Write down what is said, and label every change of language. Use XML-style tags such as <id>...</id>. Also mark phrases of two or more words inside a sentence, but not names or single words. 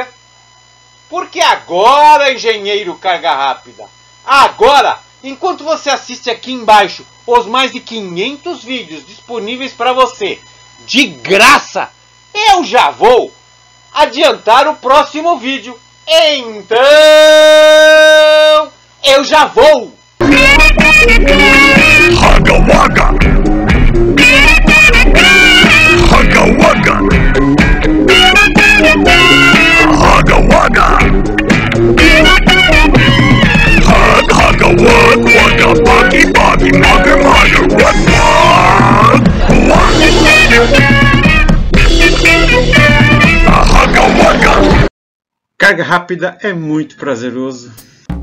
<pt>Porque agora, engenheiro Carga Rápida, agora, enquanto você assiste aqui embaixo os mais de 500 vídeos disponíveis para você, de graça, eu já vou adiantar o próximo vídeo. Então, eu já vou! Hugga Wugga! Hugga Wugga! Hugga Wugga! Hugga Wug Wugga Buggy Buggy Mugger Mugger Wug Wug! Hugga Wugga! Carga Rápida é muito prazeroso.</pt>